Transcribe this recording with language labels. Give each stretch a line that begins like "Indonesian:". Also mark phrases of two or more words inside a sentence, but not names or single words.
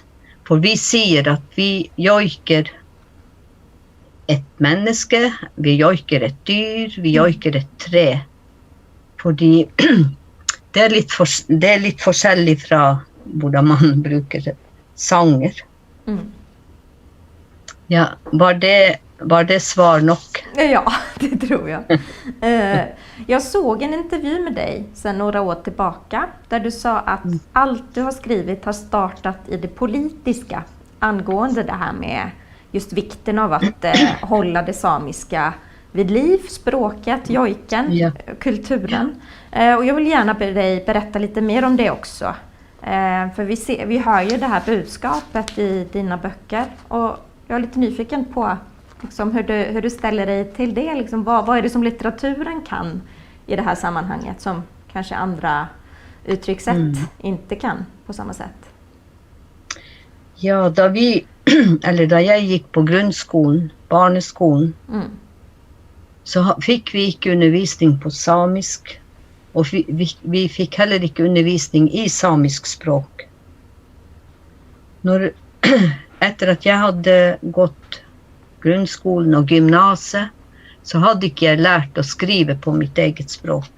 Norwegian: For vi sier at vi joiker et menneske, vi joiker et dyr, vi joiker et tre. Fordi det er litt forskjellig fra hvordan man bruker sanger. Ja, var det svar nok?
Swedish: Ja, det tror jag. Jag såg en intervju med dig sedan några år tillbaka där du sa att allt du har skrivit har startat i det politiska angående det här med just vikten av att hålla det samiska vid liv, språket, jojken, kulturen. Och jag vill gärna be dig berätta lite mer om det också. För vi hör ju det här budskapet i dina böcker och jag är lite nyfiken på liksom, hur du ställer dig till det. Liksom, vad är det som litteraturen kan i det här sammanhanget som kanske andra uttryckssätt inte kan på samma sätt?
Norwegian: Ja, da jeg gikk på grunnskolen, barneskolen, så fikk vi ikke undervisning på samisk, og vi fikk heller ikke undervisning i samisk språk. Etter at jeg hadde gått grunnskolen og gymnaset, så hadde ikke jeg lært å skrive på mitt eget språk.